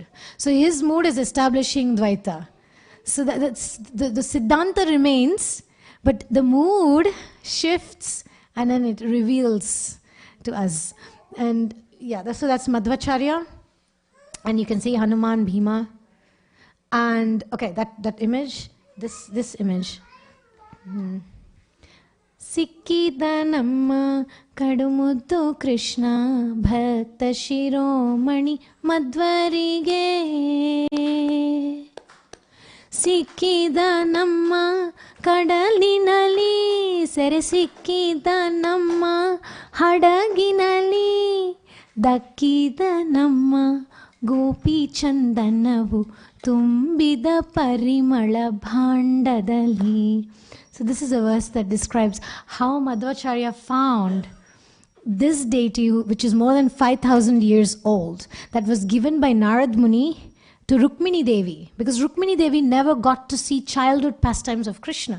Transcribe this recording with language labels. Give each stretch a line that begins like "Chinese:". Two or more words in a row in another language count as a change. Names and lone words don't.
English: So his mood is establishing Dvaita. So that's the Siddhanta remains, but the mood shifts and then it reveals to us. And yeah, so that's Madhvacharya. And you can see Hanuman, Bhima. And okay, that image, this image.
Kannada: ಸಿಕ್ಕಿದನಮ್ಮ ಕಡುಮುದ್ದು ಕೃಷ್ಣ ಭಕ್ತ ಶಿರೋಮಣಿ ಮಧ್ವರಿಗೆ. ಸಿಕ್ಕಿದ ನಮ್ಮ ಕಡಲಿನಲ್ಲಿ ಸೆರೆ ಸಿಕ್ಕಿದ ನಮ್ಮ ಹಡಗಿನಲ್ಲಿ ದಕ್ಕಿದ ನಮ್ಮ ಗೋಪಿ ಚಂದನವು ತುಂಬಿದ ಪರಿಮಳ ಭಾಂಡದಲ್ಲಿ.
English: So this is a verse that describes how Madhvacharya found this deity, which is more than 5,000 years old, that was given by Narad Muni to Rukmini Devi, because Rukmini Devi never got to see childhood pastimes of Krishna.